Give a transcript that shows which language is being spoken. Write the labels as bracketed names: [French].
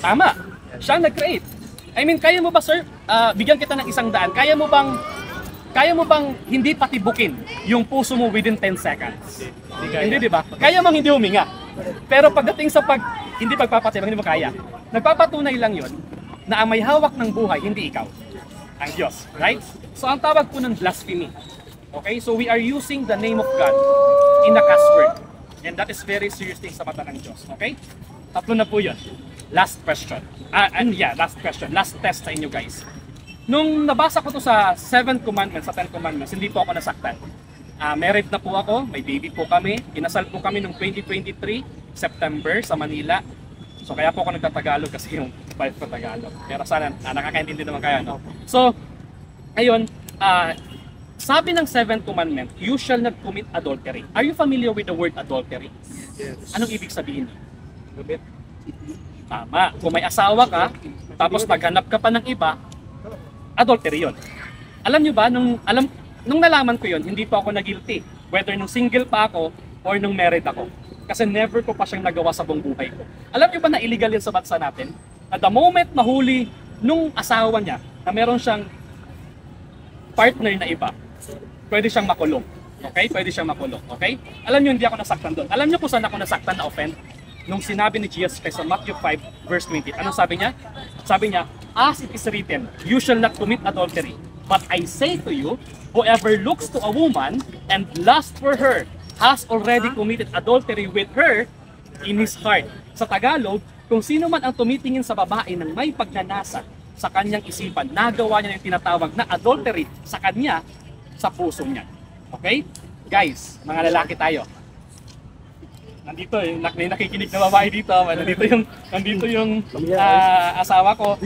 [Filipino] Tama. Siya ang nag-create. I mean, kaya mo ba sir, bigyan kita ng 100, kaya mo bang hindi patibukin yung puso mo within 10 seconds? Hindi, di ba? Kaya mong hindi huminga. Pero pagdating sa hindi pagpapatibak, hindi mo kaya. Nagpapatunay lang yon na ang may hawak ng buhay, hindi ikaw. Ang Diyos, right? So ang tawag po ng blasphemy. Okay? [English] So we are using the name of God in a cuss word. And that is very serious thing [Filipino] sa mata ng Diyos. [English] Okay? [Filipino] Tatlo na po yun. [English] Last question. [Filipino] Last question. Last test sa inyo guys. Nung nabasa ko to sa 7 commandments, sa 10 commandments, hindi po ako nasaktan. Married na po ako, may baby po kami. Kinasal po kami noong 2023, September sa Manila. So kaya po ako nagtatagalog kasi yung wife ko Tagalog. Pero sana nakakaintindi naman kayo, no? [English] So, ayun, sabi ng 7th commandment, you shall not commit adultery. Are you familiar with the word adultery? Yes. [Filipino] Anong ibig sabihin? Tama. Kung may asawa ka, tapos naghanap ka pa ng iba, adultery yun. Alam nyo ba, nung nalaman ko yun, hindi pa ako nag-guilty. Whether nung single pa ako or nung married ako. Kasi never ko pa siyang nagawa sa buong buhay ko. Alam niyo ba na illegal yan sa bansa natin? [English] At the moment [Filipino] mahuli nung asawa niya na meron siyang partner na iba, pwede siyang makulong. Okay? Pwede siyang makulong. Okay? Alam niyo, hindi ako nasaktan doon. Alam niyo kung saan ako nasaktan na offend? Nung sinabi ni Jesus Christ sa Matthew 5 verse 20. Anong sabi niya? Sabi niya, [English] as it is written, you shall not commit adultery. But I say to you, whoever looks to a woman and lusts for her has already committed adultery with her in his heart. [Filipino] Sa Tagalog, kung sino man ang tumitingin sa babae ng may pagnanasa sa kanyang isipan, nagawa niya yung tinatawag na adultery sa kanya, sa puso niya. Okay? Guys, mga lalaki tayo. Nandito yung nakikinig na babae dito, nandito yung asawa ko.